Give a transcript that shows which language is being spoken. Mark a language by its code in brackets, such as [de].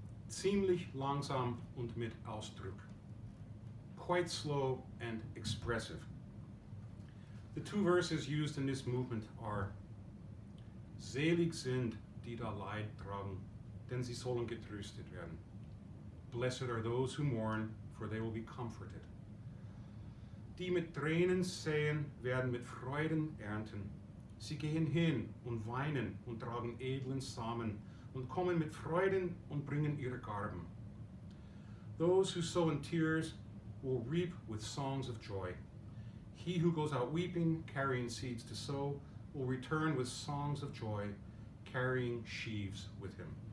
[de] Ziemlich langsam und mit Ausdruck. [en] Quite slow and expressive. The two verses used in this movement are: [de] Selig sind, die da Leid tragen, denn sie sollen getröstet werden. [en] Blessed are those who mourn, for they will be comforted. [de] Die mit Tränen säen, werden mit Freuden ernten. Sie gehen hin und weinen und tragen edlen Samen und kommen mit Freuden und bringen ihre Garben. [en] Those who sow in tears will reap with songs of joy. He who goes out weeping, carrying seeds to sow, will return with songs of joy, carrying sheaves with him.